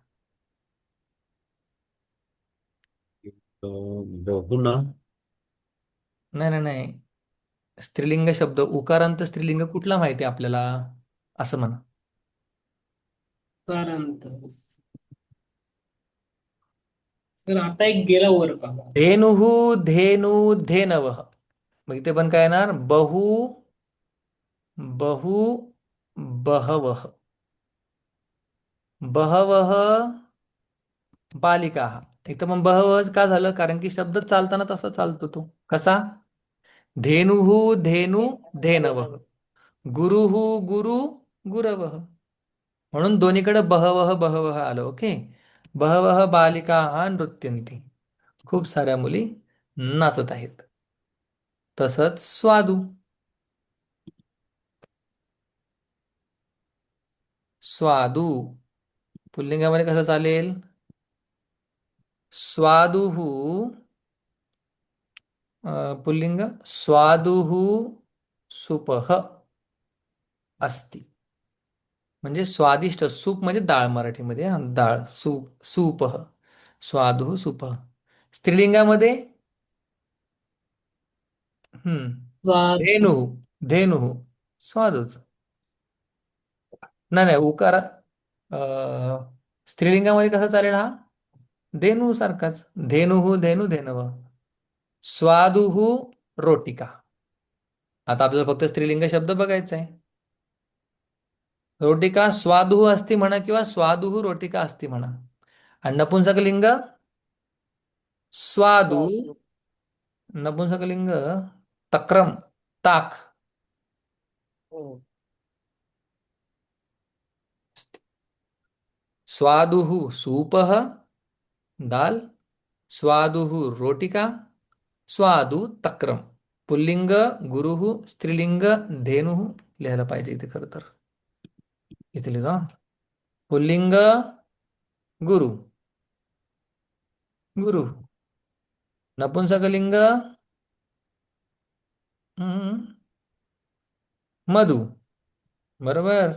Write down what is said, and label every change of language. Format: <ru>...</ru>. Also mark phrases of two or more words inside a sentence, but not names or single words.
<mr>तो बहुना. नाही नाही नाही. स्त्रीलिंग शब्द उकारांत स्त्रीलिंग कुठला माहिती आहे आपल्याला? असं म्हणा. कारांत. तर आता एक गेला वर बघा.</mr> <sa>धेनुः धेनु धेनवः.</sa> <mr>मग इथे पण काय येणार?</mr> <sa>बहु बहु बहवः. बहवः बालिका.</sa> <mr>इथं मग बहवः का झालं? कारण की शब्द चालताना तसा चालतो तो. कसा?</mr> <sa>धेनुः धेनु धेनवः. गुरुः गुरु गुरवः.</sa> <mr>म्हणून दोन्हीकडे</mr> <sa>बहवः बहवः</sa> <mr>आलं. ओके.</mr> <sa>बहवः बालिका नृत्यंती.</sa> <mr>खूप साऱ्या मुली नाचत आहेत. तसंच स्वादू. स्वादू पुल्लिंगामध्ये कसं चालेल?</mr> <sa>स्वादुः पुल्लिंग स्वादुः सुपः अस्ति.</sa> <mr>म्हणजे स्वादिष्ट. सूप म्हणजे डाळ मराठीमध्ये.</mr> <sa>डाळ सूप सूपः. स्वादुः सुपः.</sa> <mr>स्त्रीलिंगामध्ये</mr> <sa>स्वाद. धेनुः धेनुः स्वादूच.</sa> <mr>नाही नाही उकार स्त्रीलिंगामध्ये कसा चालेल हा? धेनू सारखाच.</mr> <sa>धेनुः धेनु धेनव. स्वादुः रोटिका.</sa> <mr>आता आपल्याला फक्त स्त्रीलिंग शब्द बघायचा आहे.</mr> <sa>रोटिका स्वादुः अस्ति</sa> <mr>म्हणा किंवा</mr> <sa>स्वादुः रोटिका अस्ति</sa> <mr>म्हणा. आणि नपुंसकलिंग स्वादू.</mr> <sa>स्वादू.</sa> <mr>नपुंसकलिंग तक्रम ताक. हम्म.</mr> <sa>स्वादुः सूपः दाल. स्वादुः रोटिका. स्वादू तक्रम.</sa> <mr>पुल्लिंग गुरुः. स्त्रीलिंग धेनुः. लिहायला पाहिजे इथे खरं तर. इथे लिहा. पुल्लिंग गुरु गुरु. नपुंसकलिंग हम्म, मधु, बरोबर.</mr>